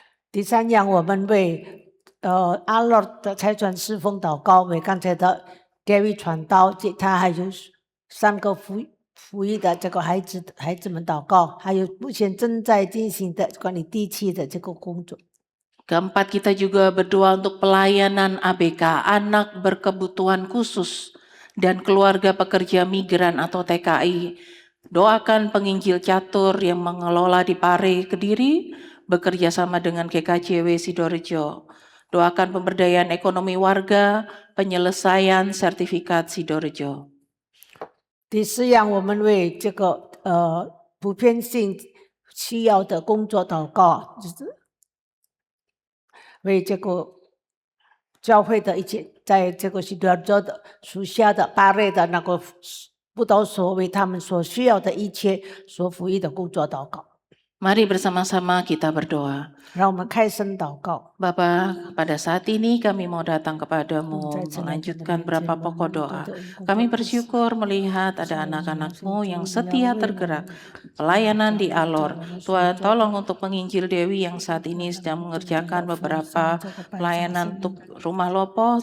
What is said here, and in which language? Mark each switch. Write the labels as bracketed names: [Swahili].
[Chinese] 第三样，我们为阿乐的差传侍奉祷告，为刚才的 David 传道，他还有3个服役的这个孩子们祷告，还有目前正在进行的关于地契的这个工作。 [Indonesian] Keempat, kita juga berdoa untuk pelayanan ABK, anak berkebutuhan khusus, dan keluarga pekerja migran atau TKI. Doakan penginjil catur yang mengelola di Pare, Kediri, bekerja sama dengan GKJW Sidorejo. Doakan pemberdayaan ekonomi warga, penyelesaian sertifikat Sidorejo. [Chinese] 第4样，我们为这个普遍性需要的工作祷告，就是为这个教会的一切，在这个西多尔州的属下的巴瑞的那个布道所，为他们所需要的一切所服役的工作祷告。 [Indonesian] Mari bersama-sama kita berdoa. [Chinese] 让我们开声祷告。 [Indonesian] Bapa, pada saat ini kami mau datang kepadamu melanjutkan beberapa pokok doa. Kami bersyukur melihat ada anak-anakmu yang setia tergerak. Pelayanan di Alor. Tuhan tolong untuk penginjil Dewi yang saat ini sedang mengerjakan beberapa pelayanan untuk Rumah Lopo.